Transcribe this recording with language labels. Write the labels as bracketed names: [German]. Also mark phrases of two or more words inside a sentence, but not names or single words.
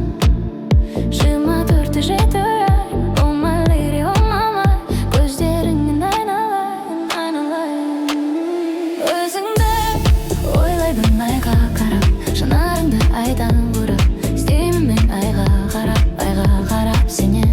[Kazakh] 24-ті жеті ай, [English] oh my lady, oh my life, [Kazakh] көздеріңнен айналайын. Өзіңді ойлаймын айға қарап, жанарыңды айдан бұрап, іздеймін мен айға қарап сенен.